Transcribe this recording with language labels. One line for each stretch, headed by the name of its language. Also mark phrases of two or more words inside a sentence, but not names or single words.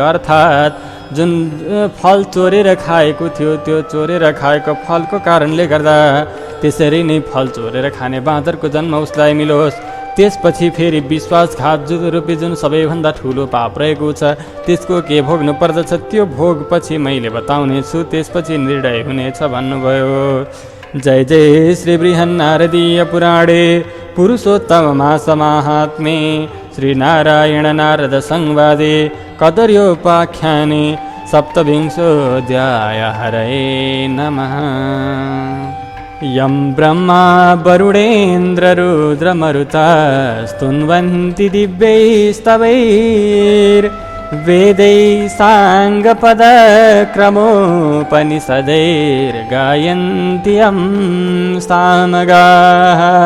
Nepali: अर्थात् जुन फल चोरेर खाएको थियो त्यो चोरेर खाएको फलको कारणले गर्दा त्यसरी नै फल चोरेर खाने बाँदरको जन्म उसलाई मिलोस्। त्यसपछि फेरि विश्वासघात रूपी जुन सबैभन्दा ठुलो पाप रहेको छ त्यसको के भोग्नु पर्दछ, त्यो भोग पछि मैले बताउने छु, त्यसपछि निर्णय हुनेछ भन्नुभयो।
Sanskrit: जय जय श्री बृहन्नारदीय पुराणे पुरुषोत्तम समाहात्म्ये श्री नारायण नारद संवादे कदर्योपाख्याने सप्तविंशोऽध्याय। हरये नमः। यं ब्रह्मा वरुणेन्द्ररुद्रमरुता स्तुन्वन्ति दिव्यैस्तवैर्वेदैः साङ्गपदक्रमोपनिषदैर्गायन्ति यं सामगाः।